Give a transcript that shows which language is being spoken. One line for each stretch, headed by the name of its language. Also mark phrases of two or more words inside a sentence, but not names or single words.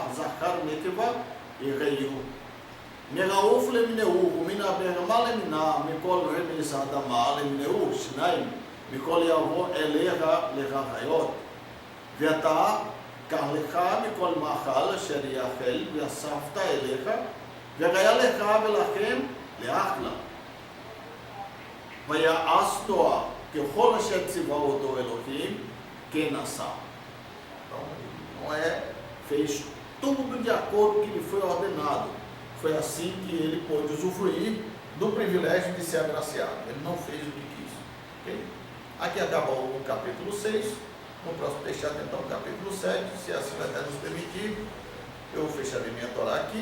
Hebrew: זכר נקבה יחיו מרעוף למינהו ומן הבהמה למינה מכל רמס האדמה למינהו שניים מכל יבוא אליך לחיות ואתה קח לך מכל מאכל אשר יאכל ואספת אליך והיה לך ולכם לאכלה ויעש נוח ככל אשר ציווה אותו אלוהים כן עשה.
Portuguese: Então Noé fez tudo de acordo com o que lhe foi ordenado. Foi assim que ele pôde usufruir do privilégio de ser agraciado. Ele não fez o que quis. Okay? Aqui acaba o capítulo 6. No próximo deixar então o capítulo 7. Se assim vai até nos permitir, eu fecharei minha Torá aqui.